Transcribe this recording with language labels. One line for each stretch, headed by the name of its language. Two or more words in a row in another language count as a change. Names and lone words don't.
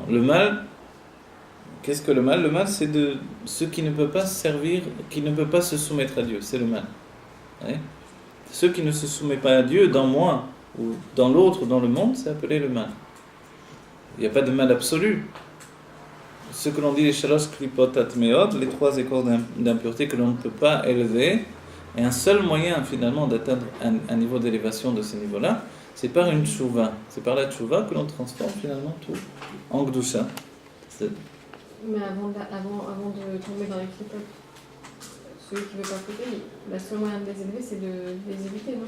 French: Le mal, qu'est-ce que le mal? Le mal, c'est de ce qui ne peut pas servir, qui ne peut pas se soumettre à Dieu. C'est le mal. Oui? Ce qui ne se soumet pas à Dieu, dans moi, ou dans l'autre, dans le monde, c'est appelé le mal. Il n'y a pas de mal absolu. Ce que l'on dit les
Hebrew: שלוש קליפות הטמאות,
French: les trois écorces d'impureté que l'on ne peut pas élever, et un seul moyen finalement d'atteindre un niveau d'élévation de ce niveau-là, c'est par une tchouva. C'est par la tchouva que l'on transforme finalement tout en gdusha. Mais avant de tomber dans les klipot, celui qui ne veut pas couper, le seul moyen de les élever, c'est de les éviter, non?